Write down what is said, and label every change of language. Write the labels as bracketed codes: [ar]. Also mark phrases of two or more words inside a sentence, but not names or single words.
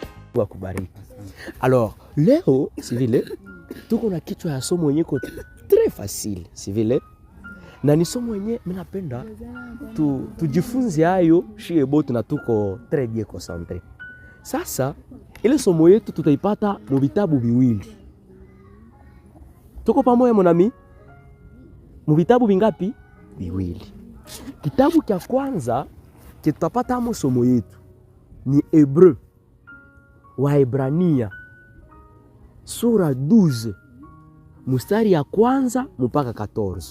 [sw] Mungu akubariki. Alors, leo si vile tuko na kichwa ya somo yenye [fr] très facile, [sw] si vile. Na ni somo yenye mimi napenda tujifunze hayo shie bote na tuko [fr] très bien concentré. [sw] Sasa ile somo yetu tutaipata mu vitabu viwili. Tuko pamoja monami? Mu vitabu vingapi? Viwili. Kitabu cha kwanza tutapata mu somo yetu ni Hebreu, Waebrania sura 12 mstari ya kwanza mpaka 14.